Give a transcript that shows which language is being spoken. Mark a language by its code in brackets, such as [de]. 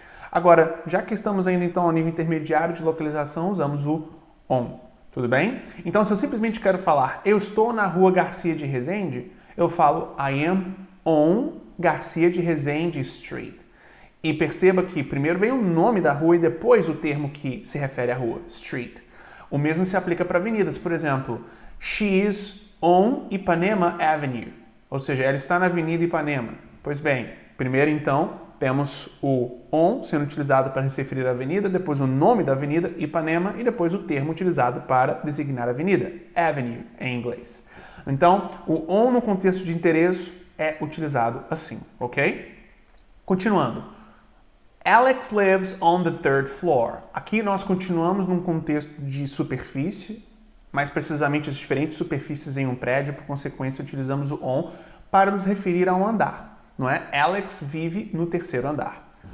[pt] Agora, já que estamos ainda então ao nível intermediário de localização, usamos o on. Tudo bem? Então, se eu simplesmente quero falar eu estou na rua Garcia de Rezende, eu falo [en] I am on Garcia de Rezende Street. [pt] E perceba que primeiro vem o nome da rua e depois o termo que se refere à rua, street. O mesmo se aplica para avenidas. Por exemplo, [en] she is on Ipanema Avenue. [pt] Ou seja, ela está na Avenida Ipanema. Pois bem, primeiro então temos o on sendo utilizado para se referir à avenida, depois o nome da avenida, Ipanema, e depois o termo utilizado para designar a avenida, avenue em inglês. Então, o on no contexto de endereço é utilizado assim, ok? Continuando. [en] Alex lives on the third floor. [pt] Aqui nós continuamos num contexto de superfície, mais precisamente as diferentes superfícies em um prédio, por consequência utilizamos o on para nos referir a um andar. Não é? Alex vive no terceiro andar.